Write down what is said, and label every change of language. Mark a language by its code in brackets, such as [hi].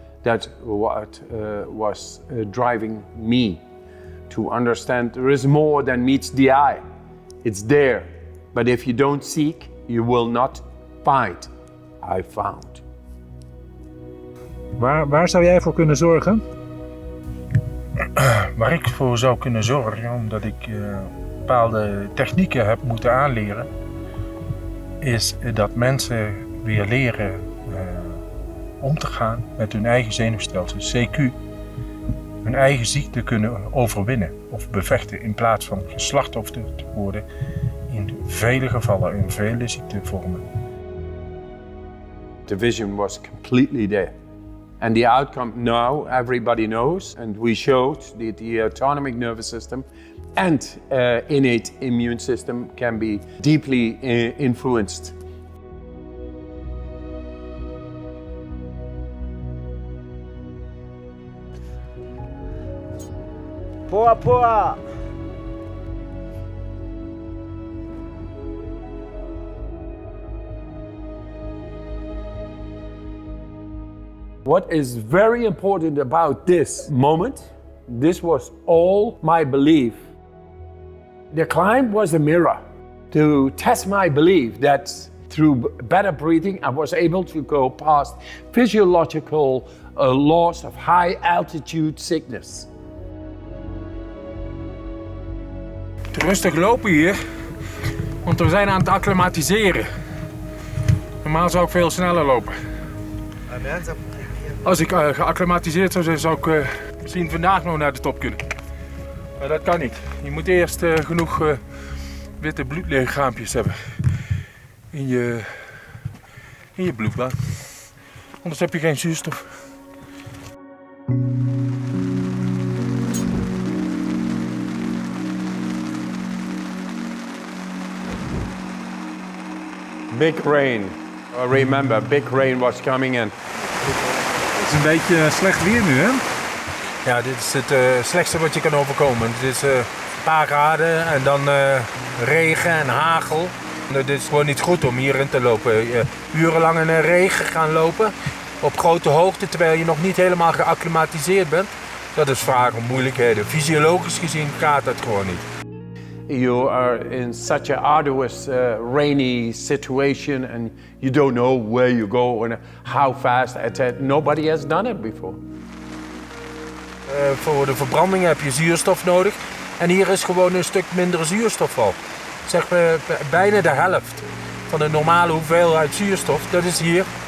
[en] That's what was driving me to understand there is more than meets the eye. It's there, but if you don't seek, you will not find. I found. [nl] Waar zou jij voor kunnen zorgen? Waar ik voor zou kunnen zorgen, omdat ik bepaalde technieken heb moeten aanleren, is dat mensen weer leren om te gaan met hun eigen zenuwstelsel, CQ, hun eigen ziekte kunnen overwinnen of bevechten in plaats van geslachtofferd te worden in vele gevallen, in vele ziektevormen. [en] The vision was completely there. And the outcome now, everybody knows, and we showed that the autonomic nervous system and innate immune system can be deeply influenced. [sw] Poa poa. [en] What is very important about this moment, this was all my belief. The climb was a mirror to test my belief that through better breathing I was able to go past physiological laws of high altitude sickness. [nl] Rustig lopen hier, want we zijn aan het acclimatiseren. Normaal zou ik veel sneller lopen. Als ik geacclimatiseerd zou zijn, zou ik misschien vandaag nog naar de top kunnen. Maar dat kan niet. Je moet eerst genoeg witte bloedlichaampjes hebben in je bloedbaan. Anders heb je geen zuurstof. [en] Big rain. I remember, big rain was coming in. [nl] Het is een beetje slecht weer nu, hè? Ja, dit is het slechtste wat je kan overkomen. Het is een paar graden en dan regen en hagel. Dit is gewoon niet goed om hierin te lopen. Urenlang in regen gaan lopen op grote hoogte terwijl je nog niet helemaal geacclimatiseerd bent. Dat is vaak om moeilijkheden. Fysiologisch gezien gaat dat gewoon niet. [en] You are in such an arduous, rainy situation and you don't know where you go and how fast. Nobody has done it before. [nl] Voor de verbranding heb je zuurstof nodig. En hier is gewoon een stuk minder zuurstof al. Zeg bijna de helft van de normale hoeveelheid zuurstof. Dat is hier.